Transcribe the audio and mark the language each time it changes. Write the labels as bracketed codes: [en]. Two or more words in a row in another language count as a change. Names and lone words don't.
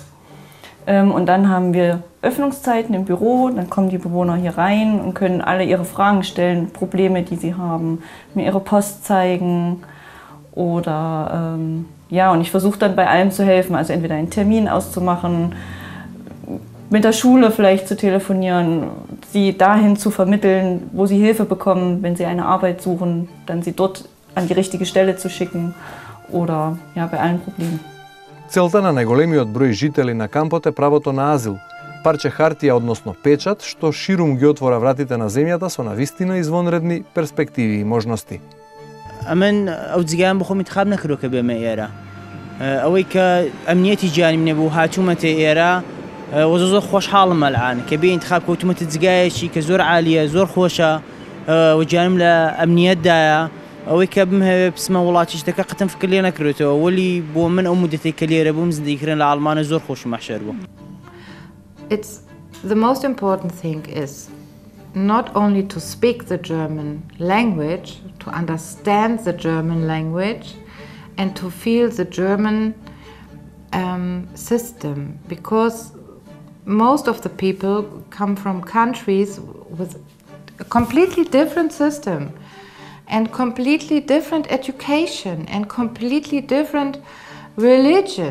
[de] Und dann haben wir Öffnungszeiten im Büro, dann kommen die Bewohner hier rein und können alle ihre Fragen stellen, Probleme, die sie haben, mir ihre Post zeigen oder ja, und ich versuche dann bei allem zu helfen, also entweder einen Termin auszumachen, mit der Schule vielleicht zu telefonieren, sie dahin zu vermitteln, wo sie Hilfe bekommen, wenn sie eine Arbeit suchen, dann sie dort an die richtige Stelle zu schicken oder ja, bei allen Problemen. [mk] Целта на најголемиот број жители на кампот е правото на азил, парче хартија, односно печат, што ширум ги отвора вратите на земјата со навистина извонредни перспективи и можности. [ckb] ئەمن ئەو جگەیان بخۆم انتخاب نەکردو کە بێمە ئێرە ئەوەی کە ئەمنیەتی گیانی منێ بوو هاتوومەتە ئێرە وە زۆر خۆشحاڵم ئەلعان کە بێ انتخاب کەوتومەتە جگایەکی کە زۆر عالیە زۆر خۆشە و گیانم لە ئەمنیەتدایە ئەوەی کە بمهەوێ بسمە وڵاتی شتەکە قەتم فکر لێ نەکرێتەوە وەلی بۆ من ئەو مودەتێک کە لێرە بووم زندگیکردن لە ئاڵمانە زۆر خۆش و مەحشەر بوو. [en] The most important thing is not only to speak the German language, to understand the German language and to feel the German system, because most of the people come from countries with a completely different system and completely different education and completely different religion.